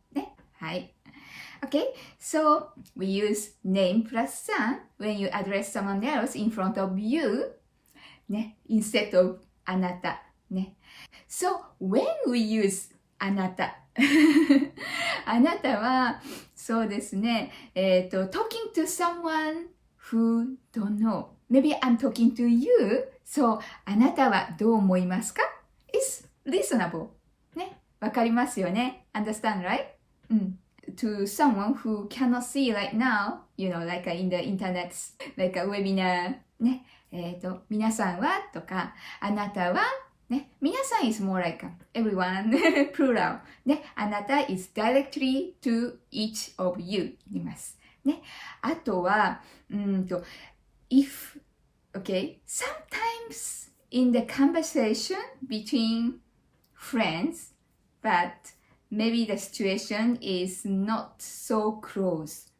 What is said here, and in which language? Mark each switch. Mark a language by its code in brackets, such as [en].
[ja] ね。はい。 [en] Okay, so we use name plus son when you address someone else in front of you, ね、instead of あなた、ね。 So, when we use あなたあなたは、 [ja] そうですね、 [en] talking to someone who don't know. Maybe I'm talking to you. [ja] So, あなたはどう思いますか？ [en] It's reasonable. [ja] ね。わかりますよね。 [en] Understand, right? To someone who cannot see right now, like in the internet, like a webinar, ね。 [ja] 皆さんはとか、あなたは、ね。 [en] 皆さん is more like everyone, plural. [ja] ね。 [en] あなた is directly to each of you [ja] います。ね。あとは、 [en] if, okay, sometimes in the conversation between friends, but,Maybe the situation is not so close.